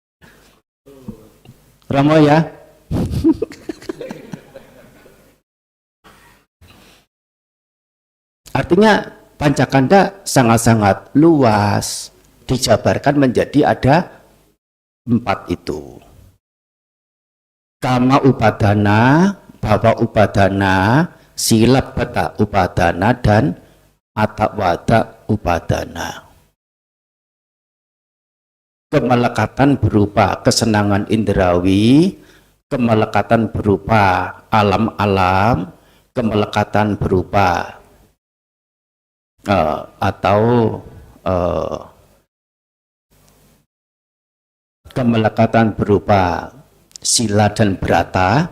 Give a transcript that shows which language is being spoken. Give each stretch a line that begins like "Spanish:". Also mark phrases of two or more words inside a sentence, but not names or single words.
Indonesian: Ramo ya. Artinya pancakanda sangat-sangat luas, dijabarkan menjadi ada 4 itu.
Pali: Kama upadana, bhava upadana, silabbata upadana, dan atawada upadana.
Indonesian: Kemelekatan berupa kesenangan indrawi, kemelekatan berupa alam-alam, kemelekatan berupa kemelekatan berupa sila dan brata.